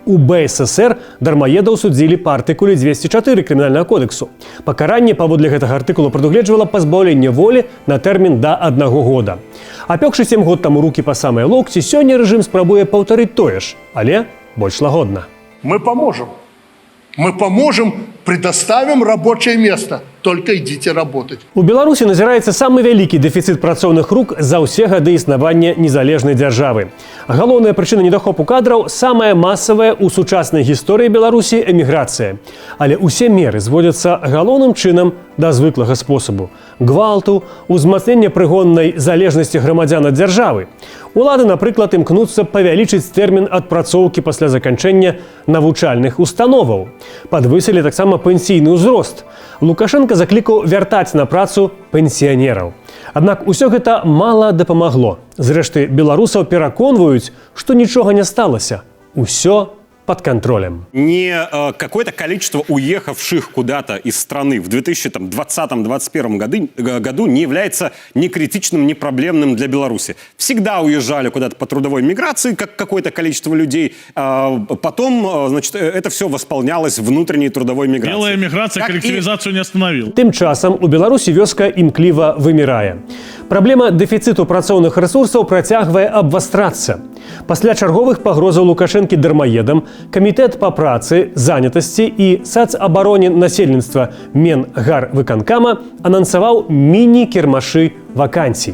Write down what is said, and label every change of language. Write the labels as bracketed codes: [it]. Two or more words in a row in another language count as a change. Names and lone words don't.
[be] У БССР дармаедаў судзілі па артыкуле 204 крымінальнага кодексу. Пакаранне паводле гэтага артыкула прадугледжвала пазбаўленне волі на тэрмін да 1 года. Апёкшы 7 год таму рукі па самыя локці, сёння рэжым спрабуе паўтарыць тое ж, але больш лагодна. [ru] Мы поможем. Мы поможем, предоставим рабочее место. Только идите работать. [be] У Беларусі назіраецца самы вялікі дэфіцыт працоўных рук за ўсе гады існавання незалежнай дзяржавы. Галоўная прычына недахопу кадраў самая масавая ў сучаснай гісторыі Беларусі эміграцыя. Але ўсе меры зводзяцца галоўным чынам да звыклага спосабу – гвалту, узмацнення прыгоннай залежнасці грамадзян ад дзяржавы. Улады, напрыклад, імкнуцца павялічыць тэрмін адпрацоўкі пасля заканчэння навучальных установаў. Падвысілі таксама пенсійны ўзрост. Лукашенко заклікаў вяртаць на працу пенсіянераў. Аднак усё гэта мала дапамагло. Зрэшты, беларусаў пераконваюць, што нічога не сталася. [ru] Усё под контролем. Не какое-то количество уехавших куда-то из страны в 2020-2021 году не является ни критичным, ни проблемным для Беларуси. Всегда уезжали куда-то по трудовой миграции, как какое-то количество людей. Потом, значит, это все восполнялось внутренней трудовой миграцией. Белая миграция коллективизацию не остановила. [be] Тым часам у Беларусі вёска імкліва вымірае. Праблема дэфіцыту працоўных рэсурсаў працягвае абвастрацца. Пасля чарговых пагрозаў Лукашэнкі дармаедам Камітэт па працы, занятасці і сацабароне насельніцтва Менгарвыканкама анансаваў міні-кірмашы вакансій.